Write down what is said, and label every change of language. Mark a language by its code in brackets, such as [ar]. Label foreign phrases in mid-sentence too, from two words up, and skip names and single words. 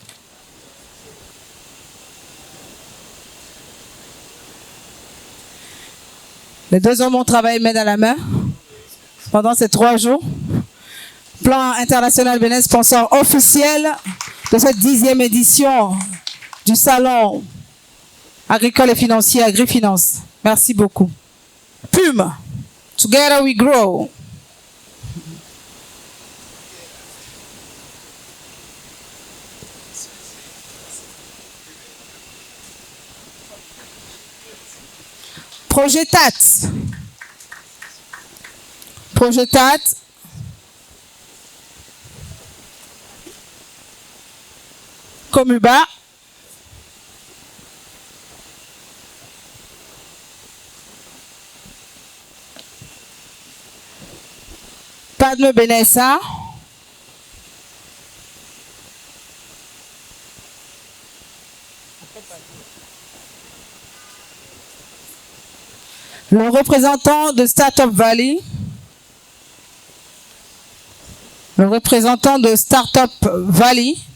[fr] Les deux hommes ont travaillé main dans la main pendant ces 3 jours. Plan International Bénin, sponsor officiel de cette 10e édition du Salon agricole et financier Agrifinance. Merci beaucoup. PUM, Together We Grow. Projet TAT. Projet TAT. Comuba. Padme Benessa. Le représentant de Startup Valley. Le représentant de Startup Valley.